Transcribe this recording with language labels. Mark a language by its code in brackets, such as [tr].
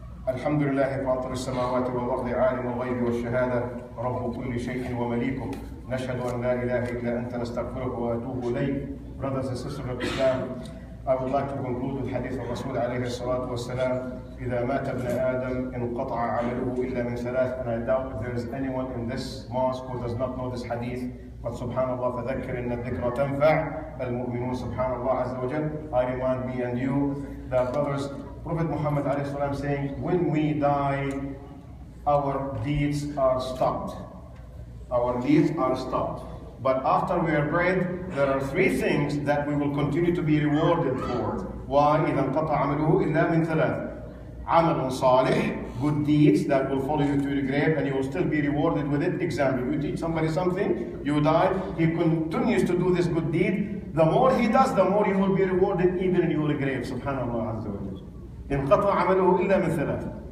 [ar] الحمد لله فاطر السماوات والأرض عالم الغيب والشهادة رب كل شيء ومليكه نشهد أن لا إله إلا أنت نستغفرك وأتوب إليك. [en] Brothers and sisters of Islam, I would like to conclude with hadith of Rasul [ar] عليه الصلاة والسلام إذا مات ابن آدم انقطع عمله إلا من ثلاث. [en] And I doubt if there is anyone in this mosque who does not know this hadith. But subhanallah, [ar] فذكر إن الذكرى تنفع المؤمنون. Subhanallah azza wa jal. [en] I remind me and you that, brothers, Prophet Muhammad alayhi salam saying, when we die, our deeds are stopped. Our deeds are stopped. But after we are buried, there are three things that we will continue to be rewarded for. Why? [ar] إذا انقطع عمله إلا من ثلاث. عمل صالح, [en] good deeds that will follow you to the grave and you will still be rewarded with it. Example, you teach somebody something, you die, he continues to do this good deed. The more he does, the more you will be rewarded even in your grave. [ar] Subhanallah azza wa jalla. انقطع عمله إلا من ثلاث.